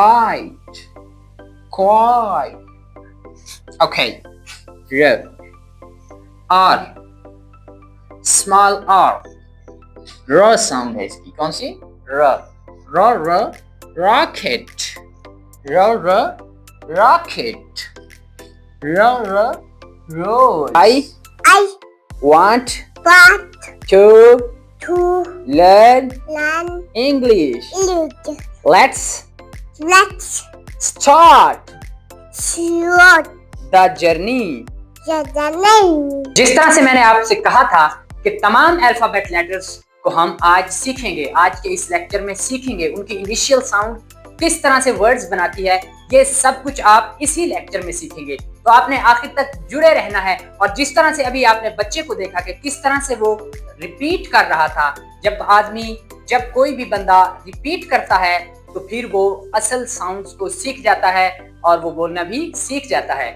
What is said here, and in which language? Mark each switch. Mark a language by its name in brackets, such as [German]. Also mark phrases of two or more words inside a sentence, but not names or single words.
[English] quiet. Okay. [Hindi] R, [English] small R, [Hindi] र साउंड है इसकी, कौन सी? र, रॉकेट, र रॉकेट, र रोज। [English] I want to learn English. Let's start the journey. [Hindi] जिस तरह से मैंने आपसे कहा था कि तमाम [English] alphabet letters [Hindi] को हम आज सीखेंगे, आज के इस लेक्चर में सीखेंगे, उनकी [English] initial sound [Hindi] किस तरह से वर्ड्स बनाती है, ये सब कुछ आप इसी लेक्चर में सीखेंगे। तो आपने आखिर तक जुड़े रहना है। और जिस तरह से अभी आपने बच्चे को देखा कि किस तरह से वो रिपीट कर रहा था, जब कोई भी बंदा रिपीट करता है तो फिर वो असल साउंड्स को सीख जाता है और वो बोलना भी सीख जाता है।